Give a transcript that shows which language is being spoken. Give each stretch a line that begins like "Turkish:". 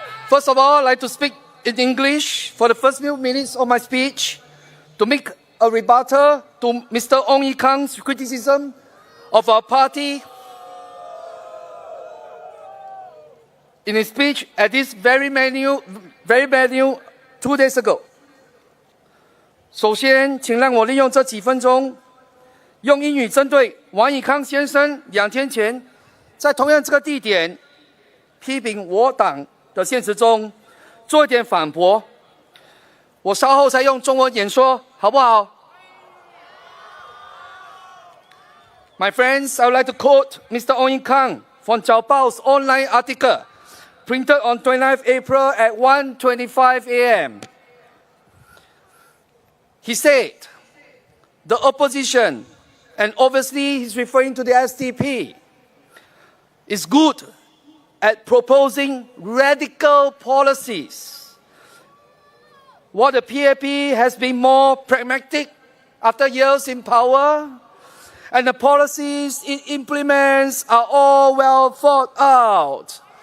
English: First of all, I'd like to speak in English for the first few minutes of my speech to make a rebuttal to Mr. Ong Ye Kung's criticism of our party in his speech at this very venue 2 days ago.
Chinese: 首先，请让我利用这几分钟，用英语针对王以康先生2天前在同样这个地点批评我党的现实中做一点反驳。我稍后再用中文演说，好不好？
English: My friends, I would like to quote Mr. Ong Ye Kung from Chao Bao's online article printed on 29th April at 1:25 a.m. He said, the opposition, and obviously he's referring to the SDP, is good at proposing radical policies, while the PAP has been more pragmatic after years in power, and the policies it implements are all well thought out.